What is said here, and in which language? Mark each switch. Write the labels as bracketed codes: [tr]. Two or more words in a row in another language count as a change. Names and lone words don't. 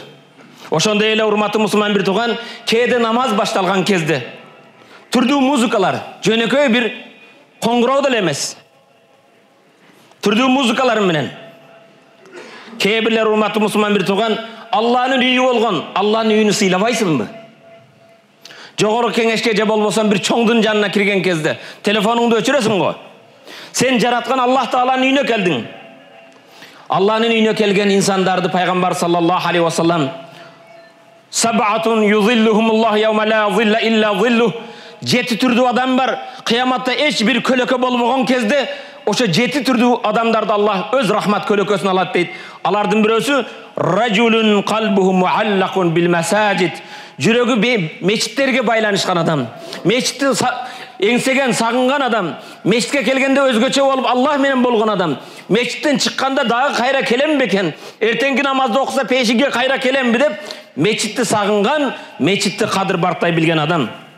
[ky] Ошондой эле урматтуу мусулман бир тууган, кээде намаз башталган кезде түрдүү музыкалар, жөнөкөй бир коңгуроо деле эмес, түрдүү музыкалар менен кээ бирлер, урматтуу мусулман бир тууган, Алланын үйү болгон, Алланын үйүнү сыйлабайсыңбы? Жогору кеңешке же болбосо бир чоңдун жанына кирген кезде телефонуңду өчүрөсүң го. Сен жараткан Аллах Тааланын үйүнө келдиң. Алланын үйүнө келген инсандарды пайгамбар [ar] صلى الله عليه وسلم سبعة يظلهم الله يوم لا ظل إلا ظله, [ky] жети түрдүү адам бар. Кыяматта эч бир көлөкө болбогон кезде ошо жети түрдүү адамдарды Аллах өз рахмат көлөкөсүнө алат дейт. Алардын бирөөсү [ar] رجل قلبه معلق بالمساجد, [ky] жүрөгү мечиттерге байланышкан адам, мечитти эңсеген, сагынган адам, мечитке келгенде өзгөчө болуп Аллах менен болгон адам, мечиттен чыкканда дагы кайра келем бекен, эртеңки намазды окуса пешиге кайра келемби деп мечитти сагынган, мечитти кадыр бартай билген адам.